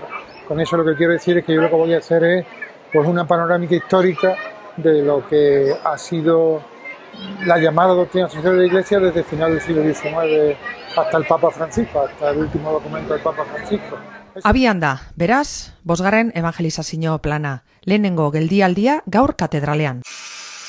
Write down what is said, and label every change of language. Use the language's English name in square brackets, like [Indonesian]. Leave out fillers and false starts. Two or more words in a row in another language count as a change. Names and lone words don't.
[Spanish] Con eso lo que quiero decir es que yo lo que voy a hacer es pues una panorámica histórica de lo que ha sido la llamada doctrina social de la Iglesia desde el final del siglo XIX hasta el Papa Francisco, hasta el último documento del Papa Francisco. [Basque] Abian da, beraz, 5. evangelizazio plana, lehenengo geldialdia gaur katedralean.